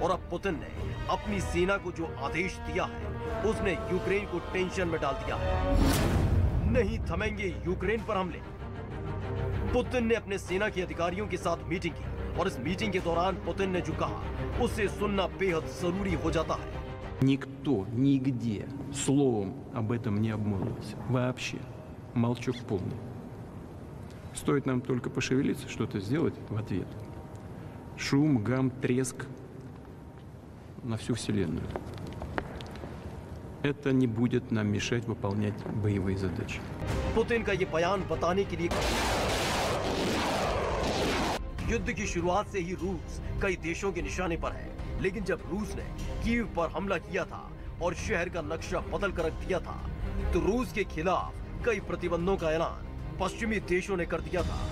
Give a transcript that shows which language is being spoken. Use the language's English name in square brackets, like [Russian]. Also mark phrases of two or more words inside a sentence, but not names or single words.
[Hindi] और अब पुतिन ने अपनी सेना को जो आदेश दिया है, उसने यूक्रेन को टेंशन में डाल दिया है। नहीं थमेंगे यूक्रेन पर हमले। पुतिन ने अपने सेना के अधिकारियों के साथ मीटिंग की और इस मीटिंग के दौरान पुतिन ने जो कहा, उसे सुनना बेहद जरूरी हो जाता है। [Russian] Никто нигде словом об этом не обмолвился. Вообще. Молчок полный. Стоит нам только пошевелиться, что-то сделать в ответ. Шум, гам, треск на всю Вселенную. Это не будет нам мешать выполнять боевые задачи. [Hindi] पुतिन का ये बयान बताने के लिए युद्ध की शुरुआत से ही रूस कई देशों के निशाने पर है, लेकिन जब रूस ने कीव पर हमला किया था और शहर का नक्शा बदल कर रख दिया था, तो रूस के खिलाफ कई प्रतिबंधों का ऐलान पश्चिमी देशों ने कर दिया था।